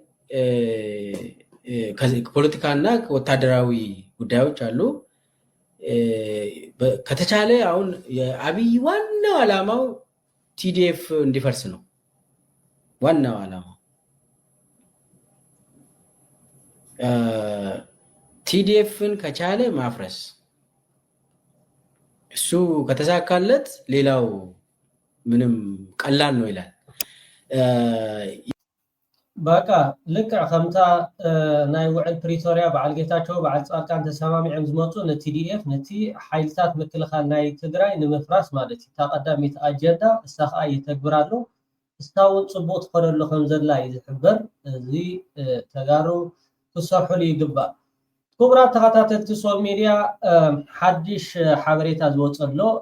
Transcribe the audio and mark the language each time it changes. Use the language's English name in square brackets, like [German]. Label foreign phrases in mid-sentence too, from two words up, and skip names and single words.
[Amharic] ፖለቲካና ወታደራዊ ጉዳዮች አሉ። ከተቻለ አሁን የአብይ ዋናው ዓላማው ቲዲኤፍ እንዲፈርስ ነው። ዋናው ዓላማው ቲዲኤፍን ከቻለ ማፍረስ፣ እሱ ከተሳካለት ሌላው ምንም ቀላል ነው ይላል። [Tigrinya] በቃ ልክዕ ከምታ ናይ ውዕል ፕሪቶሪያ በዓል ጌታቸው በዓል ጻድቃን ተሰማሚዖም ዝመፁ ነቲዲኤፍ ነቲ ሓይልታት ምክልኻል ናይ ትግራይ ንምፍራስ ማለት እዩ ተቐዳሚት ኣጀንዳ እሳ ከዓ ይተግብራሉ። እስካውን ፅቡቅ ትኸደሉ ከም ዘላ እዩ ዝሕበር። እዚ ተጋሩ ክሰርሑሉ ይግባእ። ክቡራት ተኸታተልቲ ሶል ሚድያ ሓድሽ ሓበሬታ ዝወፀሎ